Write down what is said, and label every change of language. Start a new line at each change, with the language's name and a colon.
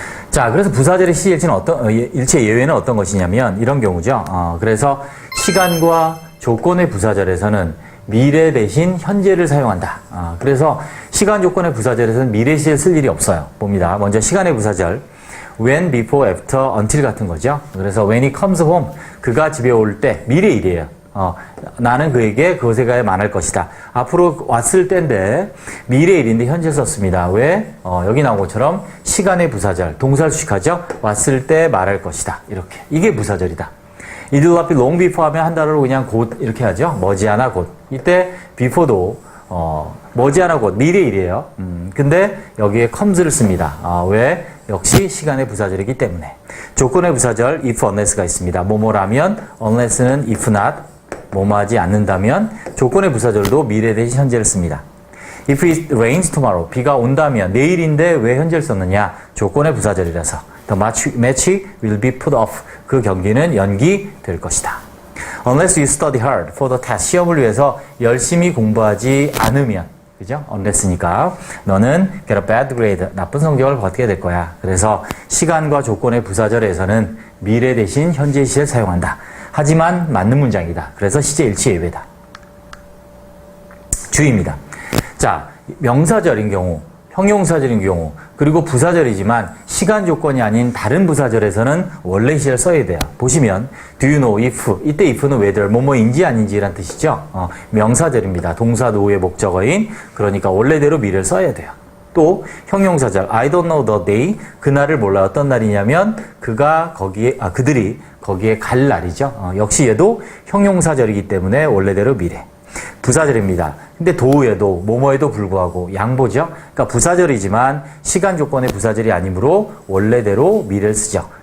Korean: 자, 그래서 부사절의 시제일치는 일체 예외는 어떤 것이냐면 이런 경우죠. 그래서 시간과 조건의 부사절에서는 미래 대신 현재를 사용한다. 그래서 시간 조건의 부사절에서는 미래 시제를 쓸 일이 없어요. 봅니다. 먼저 시간의 부사절.
English: when, before, after, until
Korean: 같은 거죠. 그래서
English: when he comes home,
Korean: 그가 집에 올 때, 미래 일이에요. 나는 그에게 그것에 가야 말할 것이다. 앞으로 왔을 때인데 미래 일인데 현재 썼습니다. 왜? 여기 나온 것처럼 시간의 부사절, 동사를 수식하죠. 왔을 때 말할 것이다. 이렇게. 이게 부사절이다.
English: It will be long before
Korean: 하면 한 단어로 그냥 곧 이렇게 하죠. 머지않아 곧. 이때 before도 머지않아 곧 미래 일이에요. 근데 여기에 comes를 씁니다. 왜? 역시 시간의 부사절이기 때문에. 조건의 부사절 if unless가 있습니다. 뭐뭐라면 unless는 if not, 뭐뭐하지 않는다면. 조건의 부사절도 미래 대신 현재를 씁니다.
English: If it rains tomorrow,
Korean: 비가 온다면 내일인데 왜 현재를 썼느냐? 조건의 부사절이라서.
English: The match will be put off,
Korean: 그 경기는 연기될 것이다.
English: Unless you study hard for the test,
Korean: 시험을 위해서 열심히 공부하지 않으면, 그죠? unless니까 너는
English: get a bad grade,
Korean: 나쁜 성적을 받게 될 거야. 그래서 시간과 조건의 부사절에서는 미래 대신 현재 시제를 사용한다. 하지만 맞는 문장이다. 그래서 시제일치 예외다. 주의입니다. 자, 명사절인 경우, 형용사절인 경우, 그리고 부사절이지만 시간 조건이 아닌 다른 부사절에서는 원래 시제를 써야 돼요. 보시면
English: do you know if,
Korean: 이때 if는 whether, 뭐뭐인지 아닌지란 뜻이죠. 명사절입니다. 동사 노의 목적어인, 그러니까 원래대로 미래를 써야 돼요. 또 형용사절
English: I don't know the day,
Korean: 그날을 몰라. 어떤 날이냐면 그들이 거기에 갈 날이죠. 역시 얘도 형용사절이기 때문에 원래대로 미래. 부사절입니다. 근데 도에도 뭐뭐에도 불구하고 양보죠. 그러니까 부사절이지만 시간 조건의 부사절이 아니므로 원래대로 미래를 쓰죠.